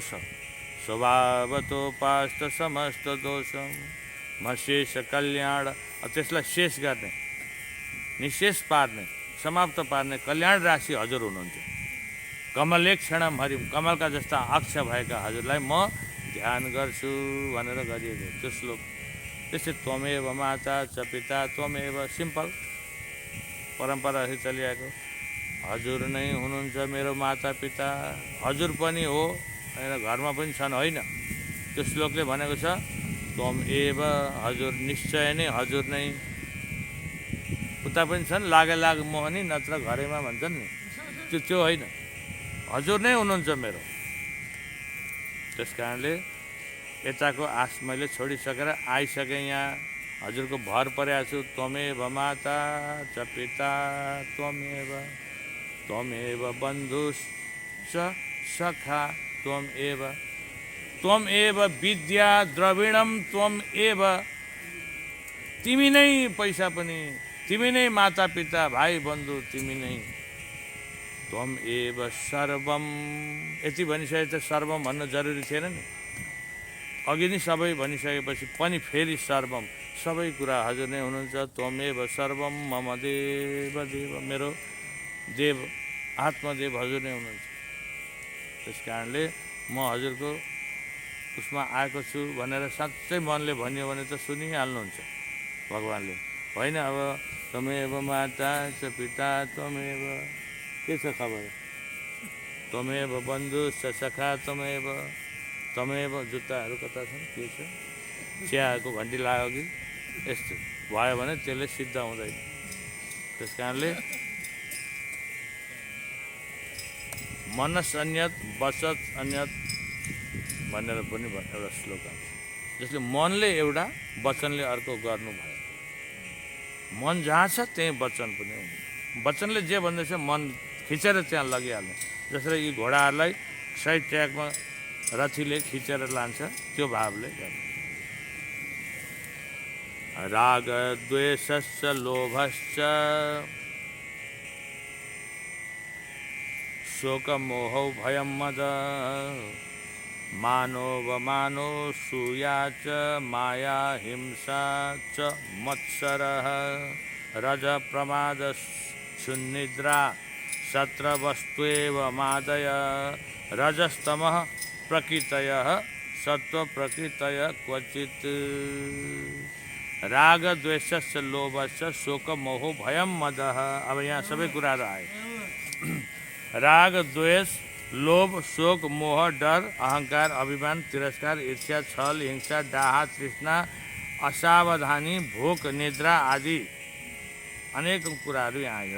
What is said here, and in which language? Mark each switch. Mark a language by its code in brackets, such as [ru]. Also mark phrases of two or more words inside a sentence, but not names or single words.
[sa] स्वभावतोपास्त समस्त दोष मशेष कल्याण, [ne] त्यसलाई शेष गर्ने, निशेष पार्ने, समाप्त पार्ने कल्याण राशि हजुर हुनुहुन्छ। [sa] कमलेक्षणम हरिम, [ne] कमलका जस्ता अक्ष भएका हजुरलाई म ध्यान गर्छु भनेर गरिएको त्यो श्लोक। [sa] त्यस्तै त्वमेव माता च पिता त्वमेव, [ne] सिम्पल परम्परा चलिआएको। हजुर नै हुनुहुन्छ मेरो माता पिता, हजुर पनि हो होइन, घरमा पनि छन् होइन। त्यो श्लोकले भनेको छ त्वमेव, हजुर निश्चय नै हजुर नै। उता पनि छन् लागे लाग मोहनी नत्र घरैमा भन्छन् नि, त्यो होइन, हजुर नै हुनुहुन्छ मेरो। त्यस कारणले यताको आश मैले छोडिसकेर आइसकेँ यहाँ, हजुरको भर परेको छु। [sa] त्वमेव माता च पिता त्वमेव, त्वमेव बन्धुश्च सखा त्वमेव, त्वमेव विद्या द्रविणम त्वमेव। [ne] तिमी नै पैसा पनि, तिमी नै माता पिता भाइ बन्धु तिमी नै। [sa] त्वमेव सर्वम, [ne] यति भनिसके त सर्वम भन्नु जरुरी थिएन नि। अघि नै सबै भनिसकेपछि पनि फेरि सर्वम, सबै कुरा हजुर नै हुनुहुन्छ। [sa] त्वमेव सर्वम मम देव देव, [ne] मेरो देव आत्मदेव हजुर नै हुनुहुन्छ। त्यस कारणले म हजुरको उसमा आएको छु भनेर साँच्चै मनले भन्यो भने त सुनिहाल्नुहुन्छ भगवान्ले, होइन। [sa] अब त्वमेव माता च पिता त्वमेव, [ne] के छ खबर? [sa] त्वमेव बन्धुश्च सखा त्वमेव, त्वमेव। [ne] जुत्ताहरू कता छन्, के छ? चियाको घन्टी लाग्यो कि यस्तो भयो भने त्यसले सिद्ध हुँदैन। त्यस कारणले [sa] मनस अन्यत वचस अन्यत [ne] भनेर पनि एउटा श्लोक छ, जसले मनले एउटा वचनले अर्को गर्नु भयो। मन जहाँ छ त्यही वचन पनि हुन्छ। वचनले जे भन्दैछ मन खिचेर त्यहाँ लगिहाल्ने। जसरी यी घोडाहरूलाई सही ट्र्याकमा रथीले खिचेर लान्छ, त्यो भावले गर्नु। [sa] राग द्वेषश्च लोभश्च शोक मोह भयं मद मानोवमानो सूया च माया हिंसा च मत्सरः रज प्रमाद क्षुन्निद्रा सत्रवस्त्वेव मादय रजस्तमः प्रकृतयः सत्व प्रकृतय क्वचित्। राग द्वेषश्च लोभश्च शोक मोह भयं मदः। [ne] अब यहाँ सबै कुराहरू आए। राग द्वेष लोभ शोक मोह डर अहंकार अभिमान तिरस्कार ईर्ष्या छल हिंसा डाहा तृष्णा असावधानी भोक निद्रा आदि अनेक कुराहरू यहाँ आए।